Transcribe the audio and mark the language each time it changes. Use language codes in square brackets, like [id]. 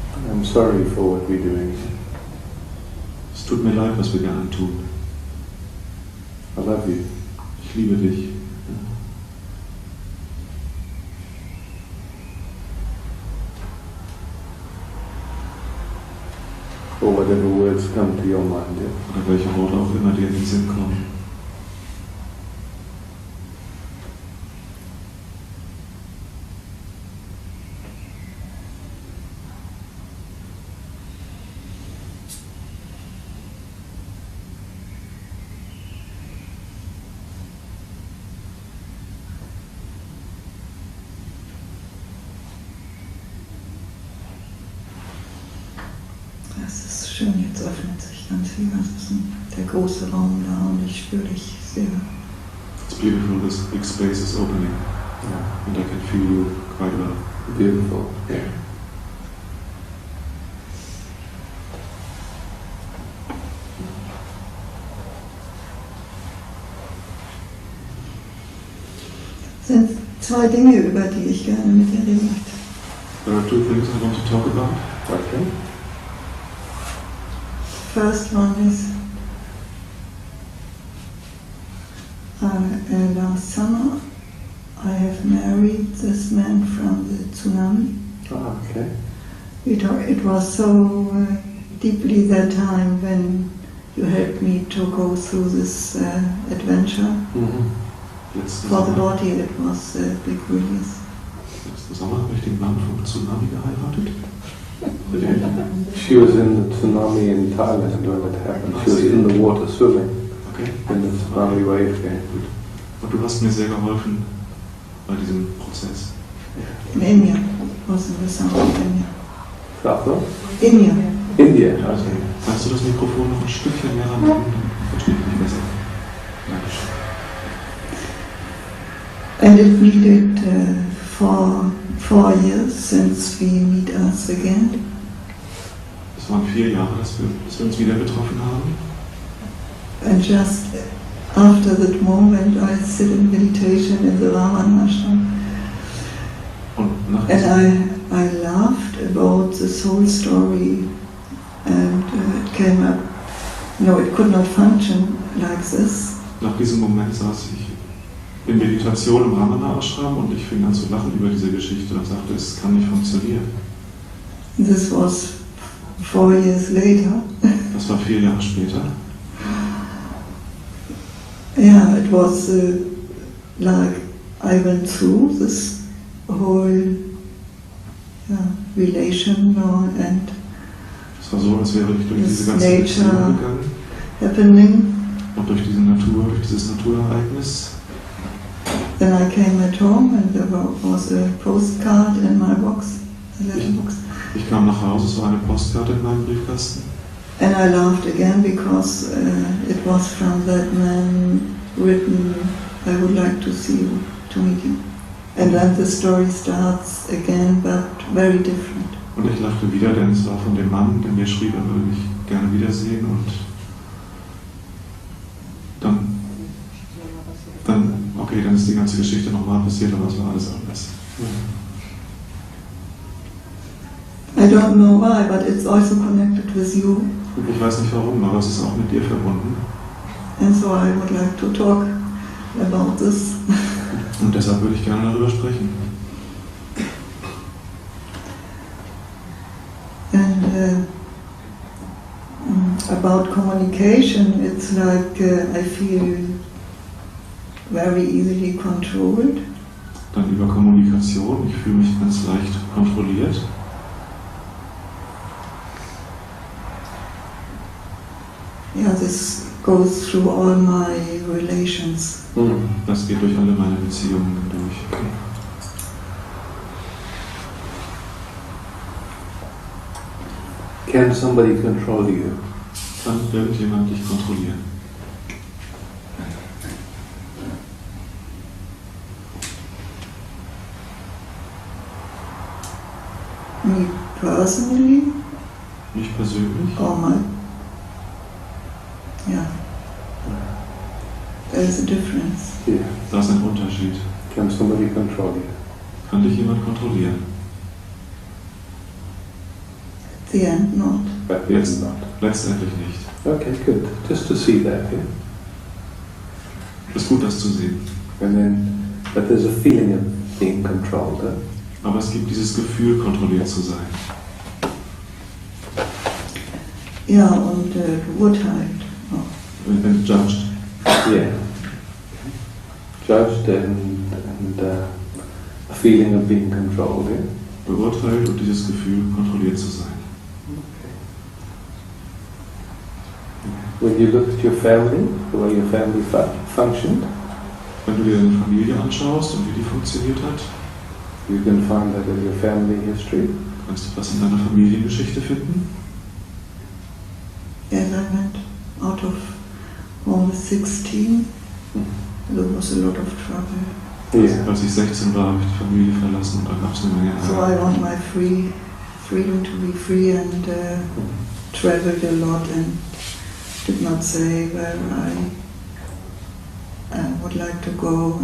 [en] I'm sorry for what we're doing. [de] Es tut mir leid, was wir gerne tun. [en] I love you. [de] Ich liebe dich. [en] Or whatever words come to your mind. Yeah. [de] Oder welche Worte auch immer dir in den Sinn kommen. Das ist schön, jetzt öffnet sich ganz viel. Das ist der große Raum da und ich spüre dich sehr. [en] It's beautiful, this big space is opening. Yeah. And I can feel you quite well. Beautiful. Yeah. [de] Es sind zwei Dinge, über die ich gerne mit dir reden möchte. [en] There are two things I want to talk about. Okay. First one is last summer I have married this man from the tsunami. Ah, okay. It was so deeply that time when you helped me to go through this adventure. [de] Letzten [en] For the [de] Sommer, [en] body it was a big release. [de] letzten Sommer habe ich den Mann vom Tsunami geheiratet. [en] She was in the tsunami in Thailand when it happened. She was in the water swimming Okay. when the tsunami wave came. [de] Und du hast mir sehr geholfen bei diesem Prozess. [en] In India. It was in the south of India. South of India. India. Okay. [de] Kannst du das Mikrofon noch ein Stückchen näher rannehmen? Dann verstehe ich mich besser. Dankeschön. [en] And it needed 4 years since we meet us again. [de] Es waren 4 Jahre, dass wir uns wieder getroffen haben. [en] And just after that moment I sit in meditation in the Raman ashram. [de] Und nach [en] And I laughed about this whole story and it came up, no, it could not function like this. [de] Nach diesem Moment saß ich in Meditation im Ramana Ashram und ich fing an zu lachen über diese Geschichte und sagte, es kann nicht funktionieren. [en] This was 4 years later. [de] Das war 4 Jahre später. [en] Yeah, it was like I went through this whole relation and [de] Es war so, als wäre ich durch diese [en] This [de] ganze [en] nature. [de] Beziehung gegangen [en] happening. [de] und durch diese Natur, durch dieses Naturereignis. [en] Then I came at home and there was a postcard in my box, a letterbox. [de] Ich kam nach Hause, es war eine Postkarte in meinem Briefkasten. [en] And I laughed again because it was from that man written, I would like to see you, to meet you. And then the story starts again, but very different. [de] Und ich lachte wieder, denn es war von dem Mann, der mir schrieb, er würde mich gerne wiedersehen. Und dann ist die ganze Geschichte nochmal passiert, aber es war alles anders. [en] I don't know why, but it's also connected with you. [de] Ich weiß nicht warum, aber es ist auch mit dir verbunden. [en] And so I would like to talk about this. [de] Und deshalb würde ich gerne darüber sprechen. [en] And about communication, it's like I feel very easily controlled. [de] Dann über Kommunikation, ich fühle mich ganz leicht kontrolliert. [en] Yeah, this goes through all my relations. [de] Das geht durch alle meine Beziehungen durch. [en] Can somebody control you? [de] Kann irgendjemand dich kontrollieren? [en] Me personally? [de] Mich persönlich? [en] Or my... Yeah. There's a difference. Yeah. [de] Da ist ein Unterschied. [en] Can somebody control you? [de] Kann dich jemand kontrollieren? [en] At the end, not. But it's not. [de] Letztendlich nicht. [en] Okay, good. Just to see that, yeah. [de] Ist gut, das zu sehen. [en] And then, but there's a feeling of being controlled. [de] Aber es gibt dieses Gefühl, kontrolliert zu sein. Ja, und beurteilt. Wenn [en] judged. Yeah. Judged and a feeling of being controlled, yeah. [de] Beurteilt und dieses Gefühl, kontrolliert zu sein. [en] When you look at your family, the way your family functioned, [de] wenn du dir deine Familie anschaust und wie die funktioniert hat, [en] you can find that in your family history. [de] Kannst du was in deiner Familiengeschichte finden? [en] Yes, I went out of home at 16. There was a lot of trouble. Yeah. [de] Als ich 16 war, habe ich die Familie verlassen und dann gab es eine Menge [en] So I want my freedom to be free and traveled a lot and did not say where I would like to go.